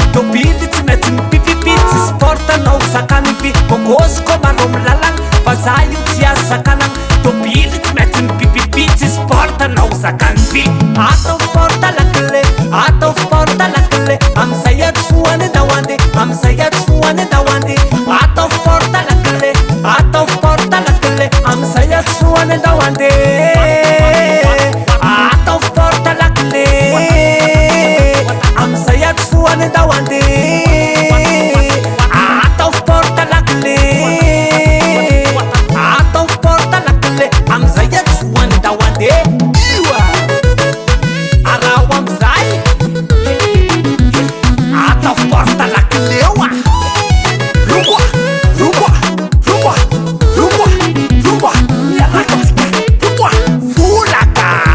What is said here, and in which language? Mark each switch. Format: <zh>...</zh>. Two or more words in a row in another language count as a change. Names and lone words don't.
<mg>Tôbily tsy maintsy mipipipi, tsy sport anao sakany vy. Bôkôsiko maro amy lalagna, fa za io tsy azo sakanagna. Tôbily tsy maintsy mipipipi, tsy sport anao sakany vy. Atao</mg> <fr>sport lakile,</fr> <mg>atao</mg> <fr>sport lakile,</fr> <mg>amizay ato foany anao any. Amizay ato foany andao andeha. Atao</mg> <fr>forte la clé,</fr> <mg>atao</mg> <fr>forte la clé.</fr> <mg>Amizay ato foany andao andeha. Atao</mg> <fr>forte la clé.</fr> <mg>Amizay ato foany andao andeha. Atao</mg> <fr>forte la clé.</fr> <mg>Atao</mg> <fr>forte la clé.</fr> <mg>Amizay ato foany andao andeha. Io a. Arao am'zay. Atao</mg> <fr>forte lakile</fr> <mg>oa. Rokoa, rokoa, rokoa, rokoa, rokoa. Miaraka antsika. Rokoa. Volaka.</mg>